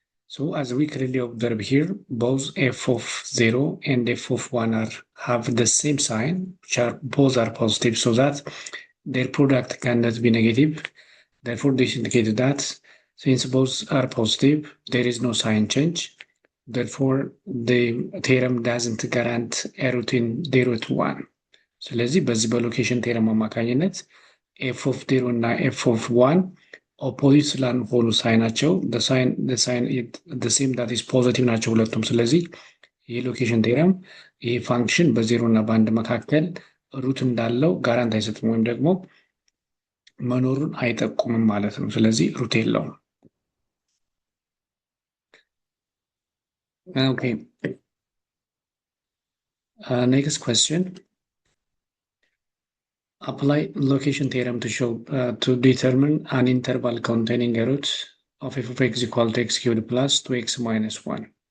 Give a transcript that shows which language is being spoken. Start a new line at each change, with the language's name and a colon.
English: So as we clearly observe here, both f of 0 and f of 1 have the same sign, which are both are positive, so that their product cannot be negative. Therefore, this indicates that since both are positive, there is no sign change. Therefore, the theorem doesn't guarantee a root in 0 to 1.
Amharic: ስለዚህ በዚህ በሎኬሽን ቴረም አማካኝነት f of 0 እና f of 1 ኦፖዚት ስላልሆኑ ሳይናቸው the same that is positive ናቸው ሁለቱም። ስለዚህ ይህ ሎኬሽን ቴረም ይህ ፋንክሽን በ0 እና በ1 መካከል ሩት እንዳለው ጋራንት አይሰጥም፣ ወይም ደግሞ
English: መኖሩን አይጠቁምም ማለት ነው። ስለዚህ ሩት የለውም። ኦኬ ኔክስት ኩዌስችን apply location theorem to show to determine an interval containing a root of f of x equal to x cubed plus 2x minus 1